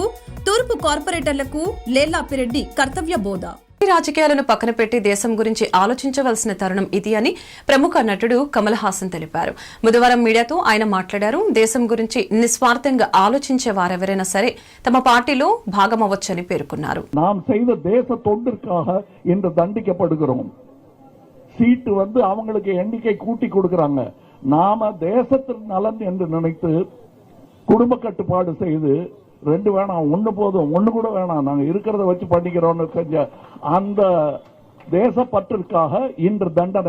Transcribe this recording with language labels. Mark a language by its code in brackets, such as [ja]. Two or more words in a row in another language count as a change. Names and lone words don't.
[te] తూర్పు కార్పొరేటర్లకు లేల్లాపిరెడ్డి కర్తవ్య బోధ. రాజకీయాలను పక్కన పెట్టి దేశం గురించి ఆలోచించవలసిన తరుణం ఇది అని ప్రముఖ నటుడు కమల్ హాసన్ తెలిపారు. బుధవారం మీడియాతో ఆయన మాట్లాడారు. దేశం గురించి నిస్వార్థంగా ఆలోచించే వారెవరైనా సరే తమ పార్టీలో భాగమవ్వచ్చని పేర్కొన్నారు. [ta] நாம் செய்த தேச தொண்டிற்காக இன்று தண்டிக்கப்படுகிறோம். சீட்டு அவங்களுக்கு எண்ணிக்கை கூட்டி கொடுக்கறாங்க. நாம தேசத்தின் நலன் என்று நினைத்து குடும்ப கட்டுப்பாடு செய்து ரெண்டு வேணாம் ஒன்னு போதும் ஒன்னு கூட வேணாம் நாங்க இருக்கிறத வச்சு பண்ணிக்கிறோம்னு செஞ்ச அந்த தேசப்பற்றிற்காக இன்று தண்டனை.